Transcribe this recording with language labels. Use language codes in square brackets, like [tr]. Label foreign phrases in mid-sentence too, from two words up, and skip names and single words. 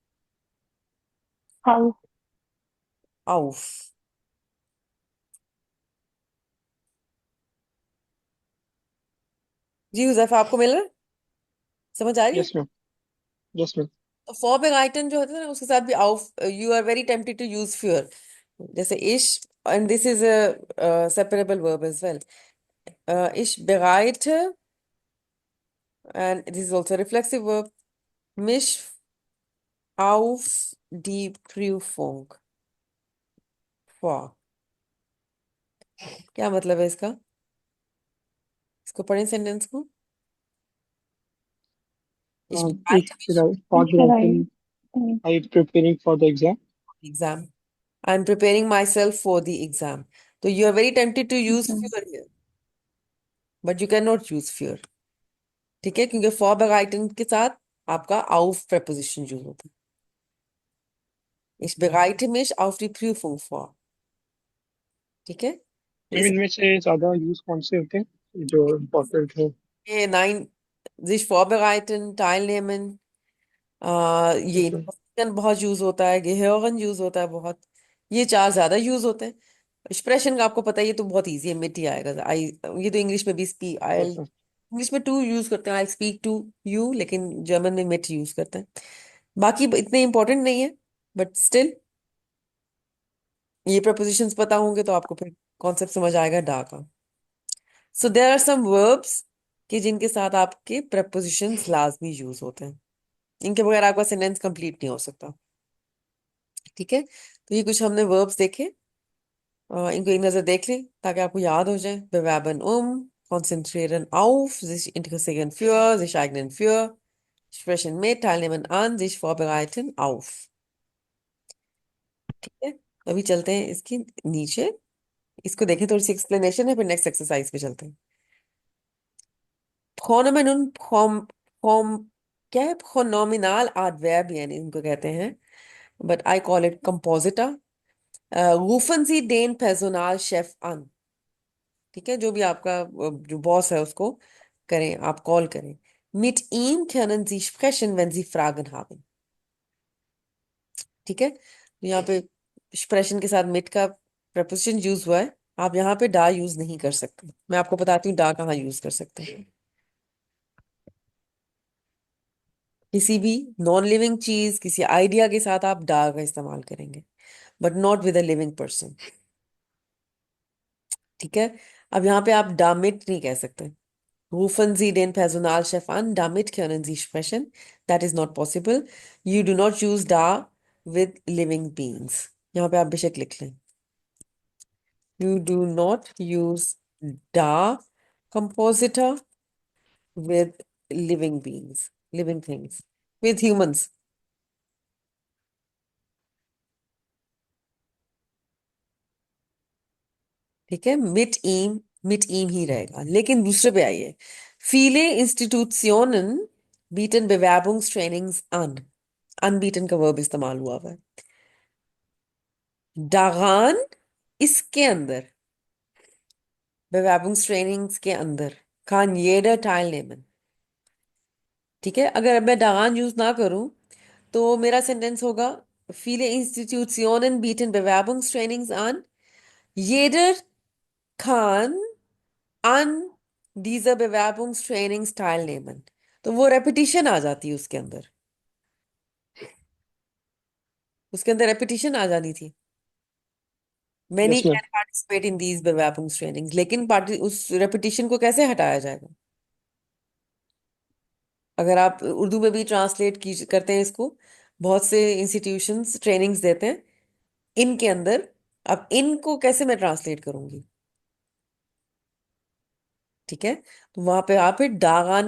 [de] हाउस auf। [hi] जी हुजैफा, आपको मिल रहा है, समझ आ रही है? [en] yes ma'am. yes ma'am. [hi] तो vorbereiten जो होता है ना, उसके साथ भी auf, [en] you are very tempted to use für, जैसे ich, and this is a separable verb as well। [de] Ich bereite, [en] and this is also a reflexive verb, [de] mich auf die Prüfung vor। [hi] क्या मतलब है इसका? इसको पढ़ें सेंटेंस को। Ich एक [de] bereite mich, [hi] कुछ लगाइए [en] फॉरबिटन Are you preparing for the exam? Exam. I'm preparing myself for the exam. So you are very tempted to use Mhm. fear here, but you cannot use fear. [hi] ठीक है, क्योंकि for begleiten के साथ आपका auf preposition यूज होता है. [de] Ich bereite mich auf die Prüfung vor. [hi] ठीक है, तो मैम इस इनमें से ज्यादा यूज कौन से होते हैं जो इम्पोर्टेंट है? [de] ये 9 sich vorbereiten, teilnehmen, [hi] ये ठीक है। interessieren बहुत यूज होता है, gehören यूज होता है बहुत. ये चार ज्यादा यूज होते हैं. एक्सप्रेशन का आपको पता है, ये तो बहुत इजी है, मिट ही आएगा. आई, ये तो इंग्लिश में भी स्पीक, आई, अच्छा। इंग्लिश में टू यूज करते हैं, [en] I speak to you, [hi] लेकिन जर्मन में मिट यूज करते हैं. बाकी इतने इंपॉर्टेंट नहीं है, [en] but still [hi] ये प्रपोजिशंस पता होंगे तो आपको फिर कॉन्सेप्ट समझ आएगा डा का. [en] so there are some verbs [hi] कि जिनके साथ आपके प्रपोजिशंस लाजमी यूज होते हैं. इनके बगैर आपका सेंटेंस कंप्लीट नहीं हो सकता. ठीक है, तो ये कुछ हमने वर्ब्स देखे. इनको एक नजर देख लें ताकि आपको याद हो जाए. [de] bewerben konzentrieren auf, sich interessieren für, sich eignen für, sprechen mit, teilnehmen an, sich vorbereiten auf. [hi] ठीक है, अभी चलते हैं इसके नीचे. इसको देखें, थोड़ी सी एक्सप्लेनेशन है, फिर [en] next exercise [hi] पे चलते हैं. [de] Pronomen und [hi] क्या है, [de] pronominal adverbien [hi] इनको कहते हैं, [en] but I call it compositor. [de] Rufen Sie den Personalchef an. [hi] ठीक है, जो भी आपका जो बॉस है उसको करें, आप कॉल करें. [de] Mit ihm können Sie sprechen, wenn Sie Fragen haben. [hi] ठीक है, तो यहाँ पे sprechen के साथ mit का प्रपोजिशन यूज हुआ है. आप यहाँ पे डा यूज नहीं कर सकते. मैं आपको बताती हूँ डा कहाँ यूज कर सकते हैं. किसी भी [en] non living [hi] चीज, किसी आइडिया के साथ आप डा का इस्तेमाल करेंगे, [en] but not with a living person. [hi] ठीक है, अब यहाँ पे आप डामिट नहीं कह सकते. [de] Rufen Sie den Personalchef an, damit können Sie sprechen. [en] That is not possible. You do not use da with living beings. [hi] यहाँ पे आप बेशक लिख लें. [en] You do not use da compositor with living beings, living things, with humans. [hi] ठीक है, [de] mit ihm [hi] ही रहेगा. लेकिन दूसरे पे आइए. [de] Viele Institutionen bieten Bewerbungstrainings an. [hi] Anbieten का वर्ब इस्तेमाल हुआ है. Daran, इसके अंदर, Bewerbungstrainings के अंदर, [de] kann jeder teilnehmen. [hi] ठीक है, अगर मैं daran यूज ना करूं तो मेरा सेंटेंस होगा [de] viele Institutionen bieten Bewerbungstrainings an. Jeder kann an dieser Bewerbungstrainings teilnehmen. [hi] तो वो रेपिटिशन आ जाती है उसके अंदर. उसके अंदर रेपिटिशन आ जानी थी. [en] Many yes ma'am. can participate in these Bewerbungstrainings. [hi] लेकिन पार्टी उस रेपिटिशन को कैसे हटाया जाएगा? अगर आप उर्दू में भी ट्रांसलेट की करते हैं इसको, बहुत से इंस्टीट्यूशंस ट्रेनिंग्स देते हैं इनके अंदर. अब इनको कैसे मैं ट्रांसलेट करूंगी? ठीक है, तो वहां पे आप फिर डागान